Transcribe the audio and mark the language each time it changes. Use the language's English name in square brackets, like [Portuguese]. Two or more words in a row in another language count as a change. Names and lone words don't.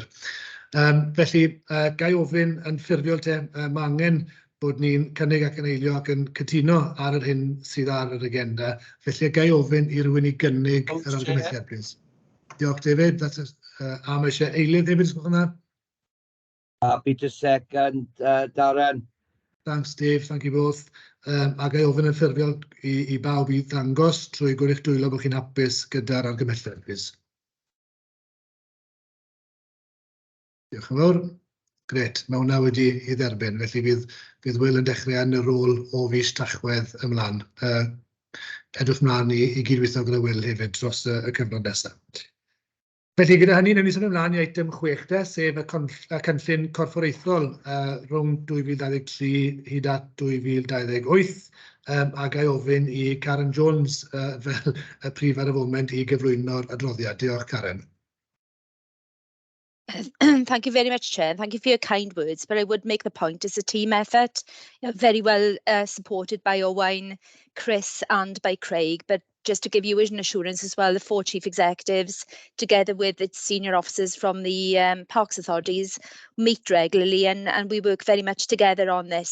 [Welsh] Felly, gai ofyn yn ffurfiol te, mae angen bod ni'n cynnig ac yn eilio ac yn cytuno ar yr hyn sydd ar yr agenda. Felly, gai ofyn I rywun I gynnig yr argymelliad, please. Diolch, David. A mae eisiau eilydd hefyd, sgwch yna? [English] Happy to second, Darren. Thanks, Dave. Thank you both. [Welsh] a gai ofyn yn ffurfiol i bawb i ddangos trwy gwrych dwylo bod chi'n hapus gyda'r argymhelliad, plîs. Diolch yn fawr. Gret, mae hwnna wedi ei dderbyn, felly fydd Will yn dechrau yn y rôl o fis Tachwedd ymlaen. Edrych mlaen i gydweithio gyda Will hefyd dros y cyfnod nesaf. Felly gyda hynny, newn ni symud ymlaen i eitem 6, sef y cynllun corfforaethol rhwng 2023 hyd at 2028, a gai ofyn i Karen Jones fel y prif ar y foment i gyflwyno'r adroddiad. Diolch, Karen. [English] Thank you very much, Chair. Thank you for your kind words, but I would make the point it's a team effort, very well supported by Owain, Chris and by Craig, but just to give you an assurance as well, the 4 chief executives, together with the senior officers from the parks authorities, meet regularly and we work very much together on this.